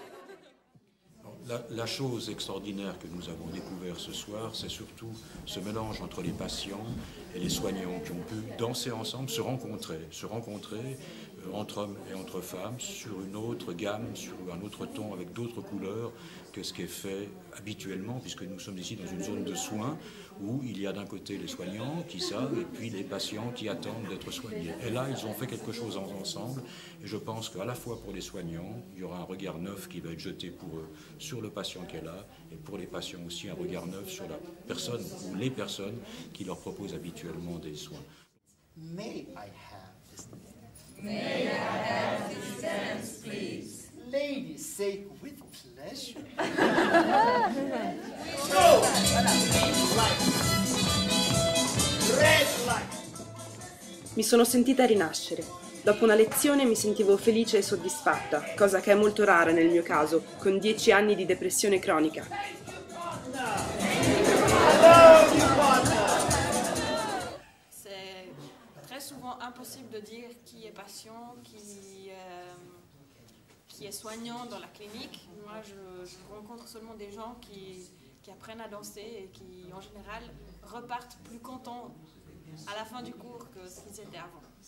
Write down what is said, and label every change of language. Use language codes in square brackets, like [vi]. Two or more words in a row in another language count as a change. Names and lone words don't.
[fr] La chose extraordinaire que nous avons découvert ce soir, c'est surtout ce mélange entre les patients et les soignants qui ont pu danser ensemble, se rencontrer entre hommes et entre femmes sur une autre gamme, sur un autre ton, avec d'autres couleurs que ce qui est fait habituellement, puisque nous sommes ici dans une zone de soins où il y a d'un côté les soignants qui savent et puis les patients qui attendent d'être soignés. Et là, ils ont fait quelque chose ensemble et je pense qu'à la fois pour les soignants, il y aura un regard neuf qui va être jeté pour eux sur le patient qui est là et pour les patients aussi un regard neuf sur la personne ou les personnes qui leur proposent habituellement des soins. [en] May I have this dance? May I have this dance, please? Ladies, say with pleasure. Go! Green light. Red light. [it] Mi sono sentita rinascere. Dopo una lezione mi sentivo felice e soddisfatta, cosa che è molto rara nel mio caso, con 10 anni di depressione cronica. [fr] C'est très souvent impossible de dire qui est patient, qui qui est soignant dans la clinique. Moi, je rencontre seulement des gens qui apprennent à danser et qui, en général, repartent plus contents à la fin du cours que ce qu'ils étaient avant.